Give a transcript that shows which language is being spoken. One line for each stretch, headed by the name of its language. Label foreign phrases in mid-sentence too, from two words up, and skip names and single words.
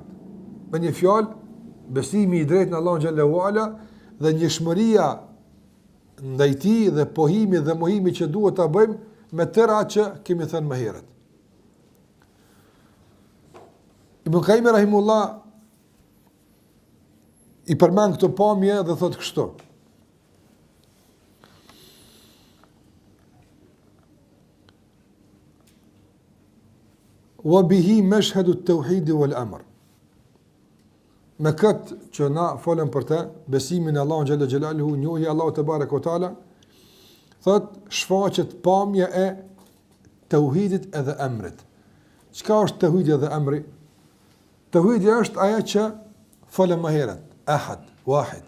Albanian: Me një fjalë, besimi i drejtë në Allahun
Arabic: جل وعلا
Albanian: dhe njëshmëria ndaj tij dhe pohimi dhe mohimi që duhet ta bëjmë me tëra që kemi thënë më herët. Ibn Qayyim rahimullah i përmend këtë pamje dhe thotë kështu:
Arabic: وبه مشهد التوحيد والأمر.
Albanian: Me këtë që na folëm për të, besimin e Allahun
Arabic: جل جلاله,
Albanian: njohja e Allahut
Arabic: تبارك وتعالى,
Albanian: thot shfaqet pamja e tauhidit edhe emrit. Çka është tauhidi dhe emri? Tauhidi është ajo që folëm më herët,
Arabic: أحد واحد.